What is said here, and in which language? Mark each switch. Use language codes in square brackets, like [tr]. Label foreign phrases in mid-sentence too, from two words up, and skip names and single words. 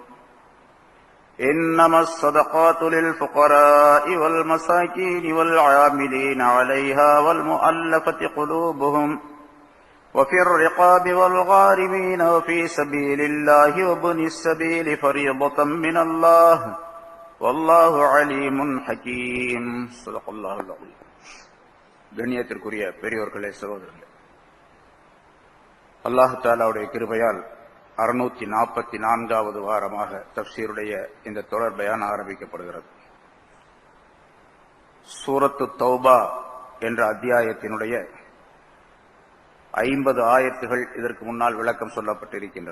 [ar] إنما الصدقات للفقراء والمساكين والعاملين عليها والمؤلفة قلوبهم وفي الرقاب والغارمين وفي سبيل الله وابن السبيل فريضة من الله والله عليم حكيم صدق الله العظيم. [ta] கண்ணியத்திற்குரிய பெரியோர்களே, சகோதரர்களே, அல்லாஹ் தஆலாவுடைய கிருபையால் 644வது வாரமாக தஃப்சீருடைய இந்த தொடர் பயான் ஆரம்பிக்கப்படுகிறது. சூரத்து தௌபா என்ற அத்தியாயத்தினுடைய 50 ஆயத்துகள் இதற்கு முன்னால் விளக்கம் சொல்லப்பட்டிருக்கின்றன.